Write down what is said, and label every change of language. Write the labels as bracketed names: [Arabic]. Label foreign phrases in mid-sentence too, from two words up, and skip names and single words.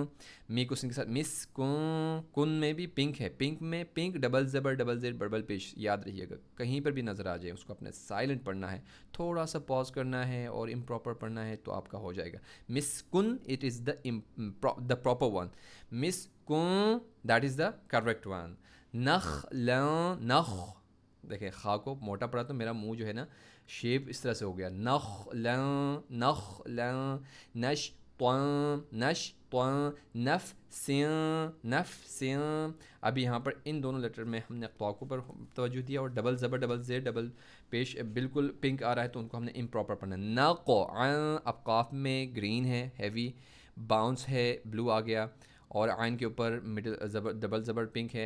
[Urdu] می کو سن کے ساتھ مس کن, کن میں بھی پنک ہے, پنک میں پنک ڈبل زبر ڈبل زیر ڈبل پیش, یاد رہیے گا کہیں پر بھی نظر آ جائے اس کو اپنے سائلنٹ پڑھنا ہے, تھوڑا سا پاز کرنا ہے اور امپراپر پڑھنا ہے تو آپ کا ہو جائے گا. [English] مس کن, it is the proper one. مس کن, that is the correct one. نخ لن, نخ. [Urdu] دیکھیں خا کو موٹا پڑا تو میرا منہ جو ہے نا شیپ اس طرح سے ہو گیا, نخ لن, نخ لن. نش طن, نش طن. نف سین, نف سین. ابھی یہاں پر ان دونوں لیٹر میں ہم نے قاف پر توجہ دیا اور ڈبل زبر ڈبل زیر ڈبل پیش بالکل پنک آ رہا ہے تو ان کو ہم نے امپراپر پڑھنا ہے. نقعن, اب قاف میں گرین ہے, [English] heavy bounce [Urdu] ہے, بلو آ گیا, اور عین کے اوپر مڈل زبر ڈبل زبر پنک ہے.